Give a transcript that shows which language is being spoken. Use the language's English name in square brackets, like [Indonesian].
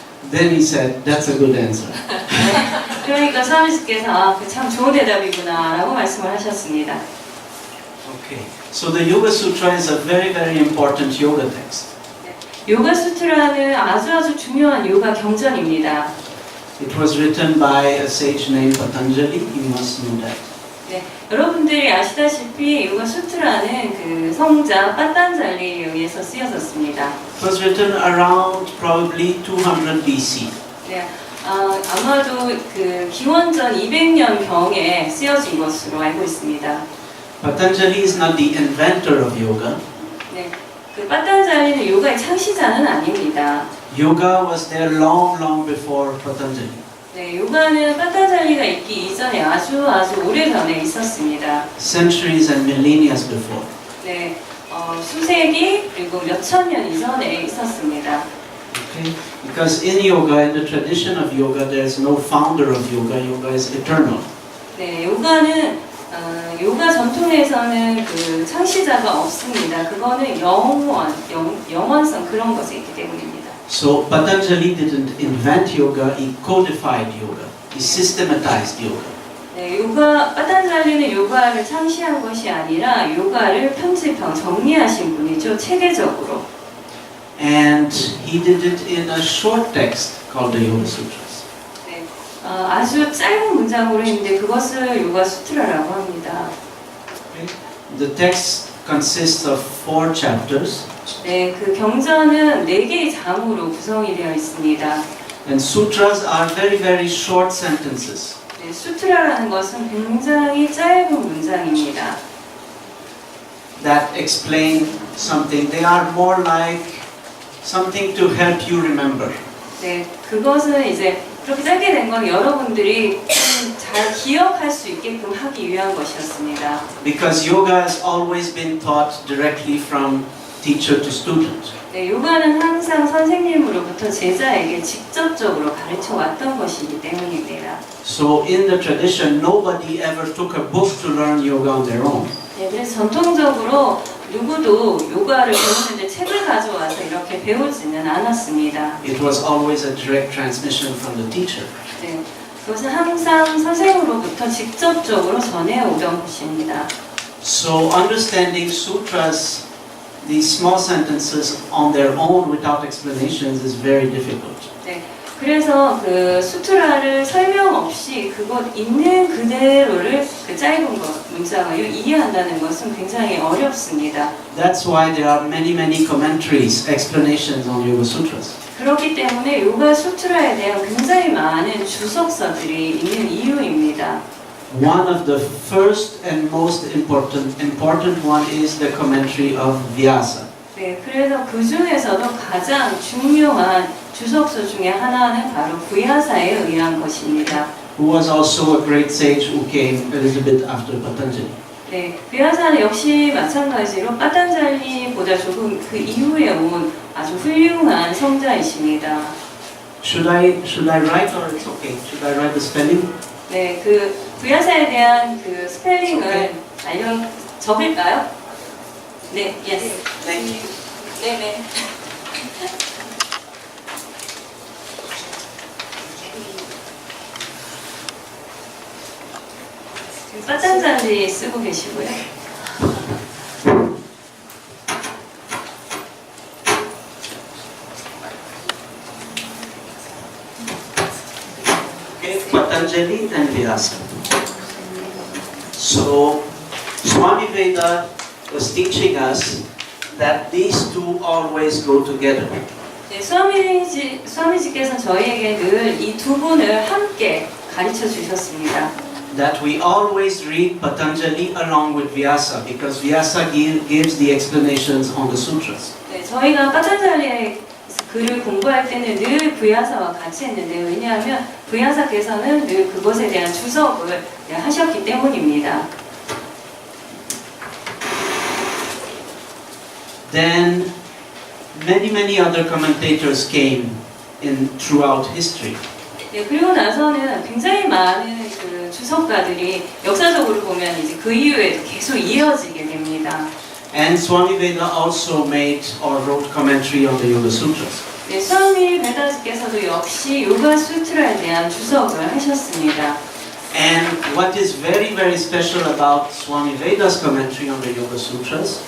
[English] Then he said, "That's a good answer." [Korean] 그러니까 스와미지께서 참 좋은 대답이구나라고 말씀을 하셨습니다. [English] Okay. So the Yoga Sutra is a very, very important yoga text. [Korean] 요가 수트라는 아주 중요한 요가 경전입니다. [English] It was written by a sage named Patanjali. You must know that. [Korean] 네, 여러분들이 아시다시피 요가 수트라는 그 성자 빠탄잘리에 의해서 쓰여졌습니다. [English] It was written around probably 200 BC. [Korean] 네, 아마도 그 기원전 200년 경에 쓰여진 것으로 알고 있습니다. [English] Patanjali is not the inventor of yoga. [Korean] 네, 그 빠탄잘리는 요가의 창시자는 아닙니다. [English] Yoga was there long, long before Patanjali. [Korean] 네, 요가는 파탄잘리가 있기 이전에 아주 오래전에 있었습니다. [English] centuries and millennia before. [Korean] 네, 수세기 그리고 몇천 년 이전에 있었습니다. [English] Okay? Because in yoga, in the tradition of yoga, there is no founder of yoga. Yoga is eternal. [Korean] 네, 요가는 요가 전통에서는 그 창시자가 없습니다. 그거는 영원성 그런 것이 있기 때문입니다. [English] So Patanjali didn't invent yoga, he codified yoga. He systematized yoga. [Korean] 네, 파탄잘리는 요가를 창시한 것이 아니라 요가를 정리하신 분이죠. 체계적으로. [English] And he did it in a short text called the Yoga Sutras. [Korean] 네, 아주 짧은 문장으로 했는데 그것을 요가 수트라라고 합니다. [English] The text consists of 4 chapters. [Korean] 네, 그 경전은 4개의 장으로 구성이 되어 있습니다. [English] And sutras are very, very short sentences. [Korean] 네, 수트라라는 것은 굉장히 짧은 문장입니다. [English] That explain something. They are more like something to help you remember. [Korean] 네, 그것은 이제 그렇게 짧게 된 건 여러분들이 좀 잘 기억할 수 있게끔 하기 위한 것이었습니다. [English] Because yoga has always been taught directly from teacher to student. [Korean] 네, 요가는 항상 선생님으로부터 제자에게 직접적으로 가르쳐 왔던 것이기 때문입니다. [English] So in the tradition, nobody ever took a book to learn yoga on their own. [Korean] 네, 그래서 전통적으로 누구도 요가를 배우는데 책을 가져와서 이렇게 배우지는 않았습니다. [English] It was always a direct transmission from the teacher. [Korean] 네, 그것은 항상 선생으로부터 직접적으로 전해오던 것입니다. [English] So understanding sutras, these small sentences on their own without explanations is very difficult. [Korean] 네, 그래서 그 수트라를 설명 없이 그것 있는 그대로를 그 짧은 문장을 이해한다는 것은 굉장히 어렵습니다. [English] That's why there are many commentaries, explanations on Yoga Sutras. [Korean] 그렇기 때문에 요가 수트라에 대한 굉장히 많은 주석서들이 있는 이유입니다. [English] One of the first and most important one is the commentary of Vyasa. [Korean] 네, 그래서 그 중에서도 가장 중요한 주석서 중에 하나는 바로 부야사에 의한 것입니다. [English] Who was also a great sage who came a little bit after Patanjali. [Korean] 네, 부야사는 역시 마찬가지로 파탄잘리보다 조금 그 이후에 온 아주 훌륭한 성자이십니다. [English] Should I write or it's okay? Should I write the spelling? [Korean] 네, 그 부야사에 대한 그 스펠링을 적을까요? 네, [English] yes. [Korean] 네, 네. 파탄잘리 쓰고 계시고요. [English] Okay, Patanjali and Vyasa. So, Swami Veda was teaching us that these two always go together. [Korean] 네, 수아미지께서 저희에게 늘 이 두 분을 함께 가르쳐 주셨습니다. [English] That we always read Patanjali along with Vyasa because Vyasa gives the explanations on the sutras. [Korean] 네, 저희가 파탄잘리의 글을 공부할 때는 늘 부야사와 같이 했는데 왜냐하면 부야사께서는 늘 그것에 대한 주석을 하셨기 때문입니다. [English] Then many other commentators came in throughout history. [Korean] 네, 그리고 나서는 굉장히 많은 그 주석가들이 역사적으로 보면 이제 그 이후에도 계속 이어지게 됩니다. [English] And Swami Veda also made or wrote commentary on the Yoga Sutras. [Korean] 네, 수아미 베다지께서도 역시 요가 수트라에 대한 주석을 하셨습니다. [English] And what is very special about Swami Veda's commentary on the Yoga Sutras